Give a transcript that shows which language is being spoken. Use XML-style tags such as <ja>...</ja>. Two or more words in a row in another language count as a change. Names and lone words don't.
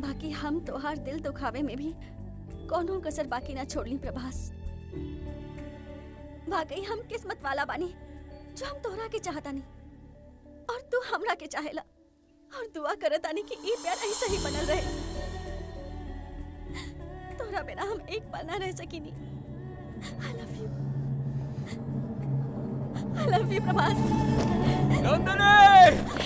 <bho>बाकी हम तोहार दिल दुखावे में भी कोनो कसर बाकी ना छोड़ली प्रभास। वाकई हम किस्मत वाला बानी जो हम तोरा के चाहतानी और तू हमरा के चाहेला, और दुआ करतानी कि ई प्यार ऐसे ही बनल रहे। तोरा बिना हम एक पल ना रह सकीनी।</bho> <en>I love you. I love you, प्रभास। नंदिनी!</en>